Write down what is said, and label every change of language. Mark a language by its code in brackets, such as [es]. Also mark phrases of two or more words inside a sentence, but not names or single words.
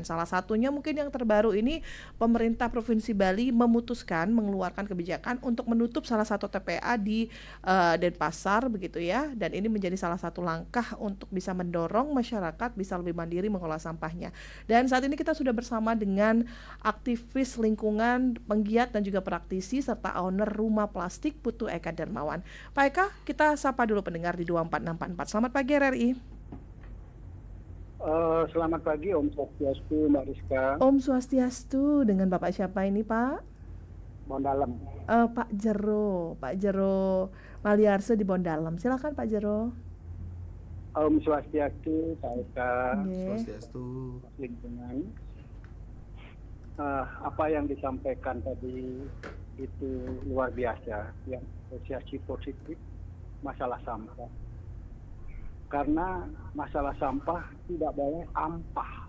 [id] Salah satunya mungkin yang terbaru ini, pemerintah Provinsi Bali memutuskan mengeluarkan kebijakan untuk menutup salah satu TPA di Denpasar begitu ya, dan ini menjadi salah satu langkah untuk bisa mendorong masyarakat bisa lebih mandiri mengelola sampahnya. Dan saat ini kita sudah bersama dengan aktivis lingkungan, penggiat dan juga praktisi serta owner Rumah Plastik Putu Eka Darmawan. Pak Eka, kita sapa dulu pendengar di 24644. Selamat pagi RRI. Selamat pagi Om Swastiastu, Mbak Rizka. Om Swastiastu, dengan Bapak siapa ini Pak? Bondalem. Pak Jero Maliarso di Bondalem. Silakan Pak Jero. Om Swastiastu, Pak Eka. Swastiastu. Lingkungan. Apa yang disampaikan tadi itu luar biasa, yang asosiasi positif masalah sampah. Karena masalah sampah tidak boleh ampah.